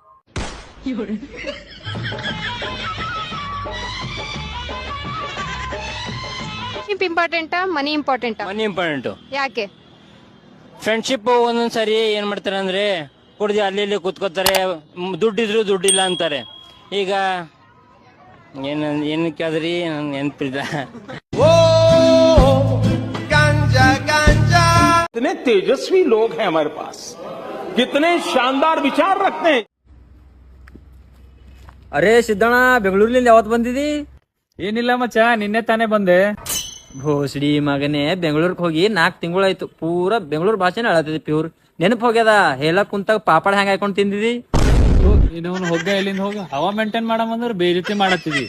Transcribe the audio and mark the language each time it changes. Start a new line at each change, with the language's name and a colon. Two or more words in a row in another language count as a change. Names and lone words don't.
English: importanta money importanta? money important.
Kannada: ಯಾಕೆ? ಫ್ರೆಂಡ್ಶಿಪ್ ಒಂದೊಂದ್ಸರಿ ಏನ್ ಮಾಡ್ತಾರೆ ಅಂದ್ರೆ ಕುಡ್ದು ಅಲ್ಲಿ ಇಲ್ಲಿ ಕೂತ್ಕೋತಾರೆ, ದುಡ್ಡಿದ್ರು ದುಡ್ಡಿಲ್ಲ ಅಂತಾರೆ. ಈಗ ಏನ್ ಕೇಳಿದ್ರಿ ನನ್ ನೆನಪಿಲ್ಲ.
Hindi: कितने तेजस्वी लोग हैं हमारे पास, कितने शानदार विचार रखते हैं.
Kannada: ಅರೇ ಸಿದ್ದಣ್ಣ, ಬೆಂಗಳೂರಿನಿಂದ ಯಾವತ್ ಬಂದಿದಿ? ಏನಿಲ್ಲ ಮಚ್ಚ, ನಿನ್ನೆ ತಾನೇ ಬಂದೆ. ಭೋಸಡಿ ಮಗನೇ, ಬೆಂಗಳೂರಿಗೆ ಹೋಗಿ 4 ತಿಂಗಳಾಯ್ತು. ಪೂರಾ ಬೆಂಗಳೂರು ಭಾಷೆನ ಹೇಳತ್ತಿದ್ದಿ ಪ್ಯೂರ್. ನೆನಪು ಹೋಗ್ಯದ? ಹೇಳಕ್ ಕುಂತಾಗ ಪಾಪಡ್ ಹೆಂಗ್ ಹಾಕೊಂಡ್ ತಿಂದಿದಿ? ಇನ್ನೊಂದು ಹೋಗ ಇಲ್ಲಿಂದ ಹೋಗ, ಹವಾ ಮೇಂಟೈನ್ ಮಾಡಂದ್ರೆ ಬೇಜತಿ ಮಾಡತ್ತಿದಿ.